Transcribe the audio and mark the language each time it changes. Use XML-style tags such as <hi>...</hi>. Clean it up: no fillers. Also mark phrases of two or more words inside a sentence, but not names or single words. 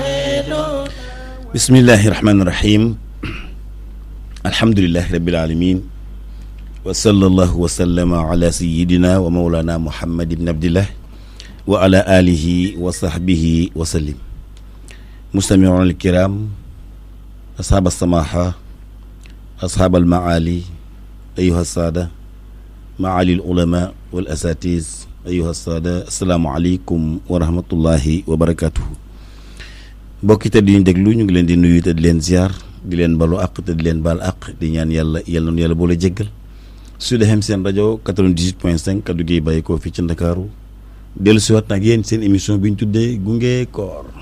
<ar>بسم الله الرحمن الرحيم الحمد لله رب العالمين وصلى الله وسلم على سيدنا ومولانا محمد بن عبد الله وعلى آله وصحبه وسلم. مستمعون الكرام، أصحاب السماحة، أصحاب المعالي، أيها السادة، معالي العلماء والأساتذة، أيها السادة، السلام عليكم ورحمة الله وبركاته.</ar> <wo>mbokki te di ñu déglu ñu ngi leen di nuyu te di leen ziar di leen balu àq te di leen baal àq di ñaan yàlla yàlla boole jéggal. Sud FM seen rajo 98.5 kaddu gi bàyyi ko fii ci Ndakaaru dellu si waat nag yéen seen émission bi ñu tuddee gunge koor.</wo>